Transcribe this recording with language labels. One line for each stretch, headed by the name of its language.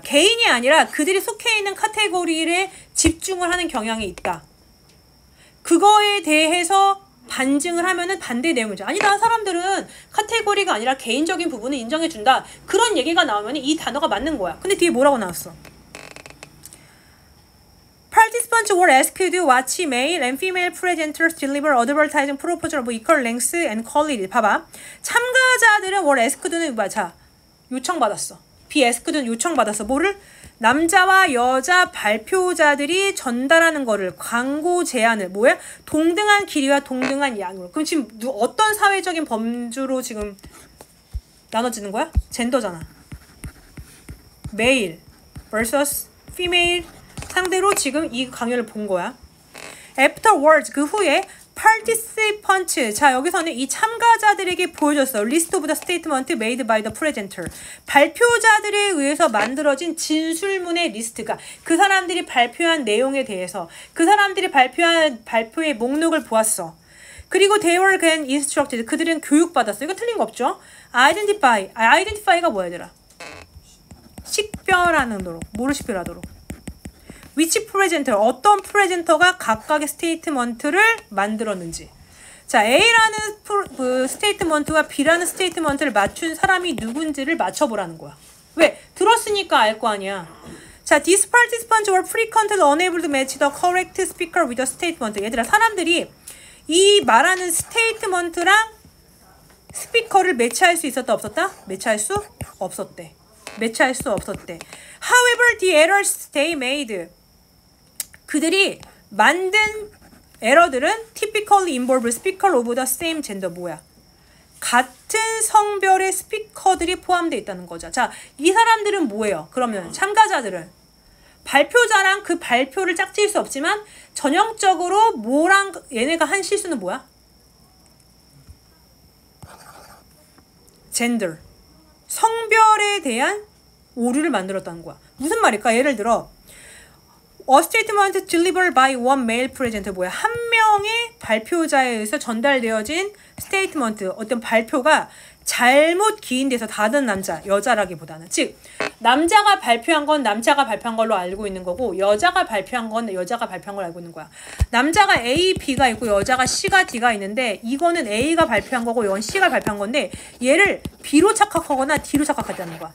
Korean: 개인이 아니라 그들이 속해 있는 카테고리에 집중을 하는 경향이 있다. 그거에 대해서 반증을 하면은 반대 내용이죠. 아니다, 사람들은 카테고리가 아니라 개인적인 부분을 인정해준다. 그런 얘기가 나오면 이 단어가 맞는 거야. 근데 뒤에 뭐라고 나왔어?
English: Participants were asked to watch male and female presenters deliver advertising proposal of equal length and quality.
Korean: 봐봐. 참가자들은 were asked는 뭐야? 자, 요청받았어. be asked는 요청받았어. 뭐를? 남자와 여자 발표자들이 전달하는 거를 광고 제안을 뭐야? 동등한 길이와 동등한 양으로. 그럼 지금 어떤 사회적인 범주로 지금 나눠지는 거야? 젠더잖아. male vs female 상대로 지금 이 강연을 본 거야. Afterwards 그 후에 participants 자 여기서는 이 참가자들에게 보여줬어.
English: List of the statement made by the presenter
Korean: 발표자들에 의해서 만들어진 진술문의 리스트가 그 사람들이 발표한 내용에 대해서 그 사람들이 발표한 발표의 목록을 보았어. 그리고
English: they were then instructed
Korean: 그들은 교육받았어. 이거 틀린 거 없죠? identify가 뭐야 얘들아? 식별하도록 뭐를 식별하도록
English: which presenter
Korean: 어떤 프레젠터가 각각의 스테이트먼트를 만들었는지. 자, A라는 스테이트먼트와 B라는 스테이트먼트를 맞춘 사람이 누군지를 맞춰보라는 거야. 왜? 들었으니까 알 거 아니야.
English: 자, these participants were frequently unable to match the correct speaker with the statement.
Korean: 얘들아, 사람들이 이 말하는 스테이트먼트랑 스피커를 매치할 수 있었다 없었다? 매치할 수 없었대. 매치할 수 없었대.
English: However, the errors they made
Korean: 그들이 만든 에러들은
English: typically involve speaker of the same gender
Korean: 뭐야? 같은 성별의 스피커들이 포함되어 있다는 거죠. 자, 이 사람들은 뭐예요? 그러면 참가자들은 발표자랑 그 발표를 짝지을 수 없지만 전형적으로 뭐랑 얘네가 한 실수는 뭐야? 젠더. 성별에 대한 오류를 만들었다는 거야. 무슨 말일까? 예를 들어
English: A statement delivered by one male presenter
Korean: 뭐야? 한 명의 발표자에 의해서 전달되어진 스테이트먼트 어떤 발표가 잘못 기인돼서 다른 남자, 여자라기보다는 즉 남자가 발표한 건 남자가 발표한 걸로 알고 있는 거고 여자가 발표한 건 여자가 발표한 걸로 알고 있는 거야. 남자가 A, B가 있고 여자가 C가 D가 있는데 이거는 A가 발표한 거고 이건 C가 발표한 건데 얘를 B로 착각하거나 D로 착각하자는 거야.